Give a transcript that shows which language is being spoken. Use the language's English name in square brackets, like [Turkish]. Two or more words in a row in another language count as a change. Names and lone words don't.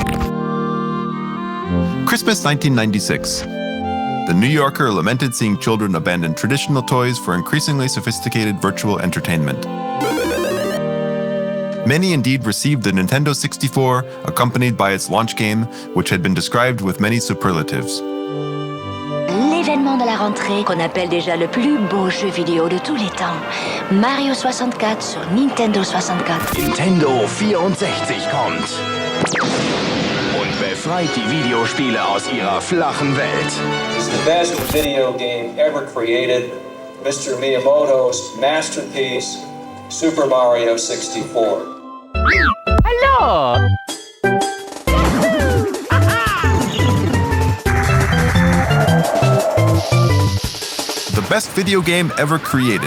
[English] Christmas 1996. The New Yorker lamented seeing children abandon traditional toys for increasingly sophisticated virtual entertainment. Many indeed received the Nintendo 64, accompanied by its launch game, which had been described with many superlatives. [French] L'événement de la rentrée qu'on appelle déjà le plus beau jeu vidéo de tous les temps. Mario 64 sur Nintendo 64. [German] Nintendo 64 kommt und befreit die Videospiele aus ihrer flachen Welt. [English] It's the best video game ever created. Mr. Miyamoto's masterpiece, Super Mario 64. Hello! The best video game ever created.